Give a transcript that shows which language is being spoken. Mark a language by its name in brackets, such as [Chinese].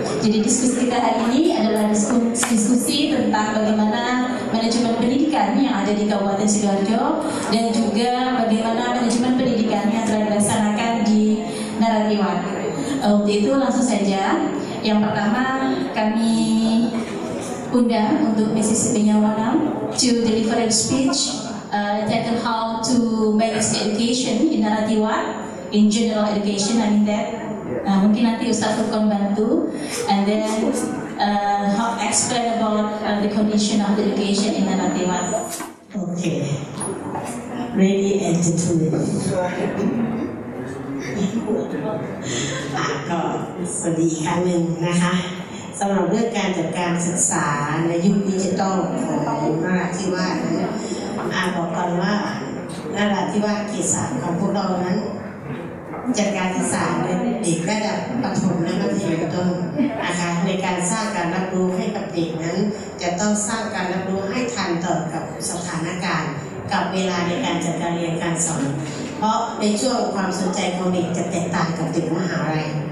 [Indonesian] Jadi diskusi kita hari ini adalah diskusi tentang bagaimana manajemen pendidikan yang ada di Kabupaten Sidoarjo dan juga bagaimana manajemen pendidikan yang telah dilaksanakan di Naratiwat. Untuk itu langsung saja. Yang pertama kami undang untuk Mrs. [English] Penyawana to deliver a speech titled How to Manage Education in Naratiwat in General Education. I mean that [Indonesian] mungkin nanti Ustaz Furqan bantu, [English] and then how explain about the condition of the education in Naratiwat. Okay, ready and determined. [Thai] ก็สวัสดีอีกครั้งหนึ่งนะคะสำหรับเรื่องการจัดการศึกษาในยุคดิจิทัลของนราธิวาสนั้นบอกก่อนว่านราธิวาสเขต 3ของพวกเรานั้น จัดการศึกษาในเด็กระดับประถมและมัธยมต้นนะคะในการสร้างการรับรู้ให้กับเด็กนั้นจะต้องสร้างการรับรู้ให้ทันต่อกับสถานการณ์กับเวลาในการจัดการเรียนการสอนเพราะในช่วงความสนใจของเด็กจะแตกต่างกับเด็กมหาลัย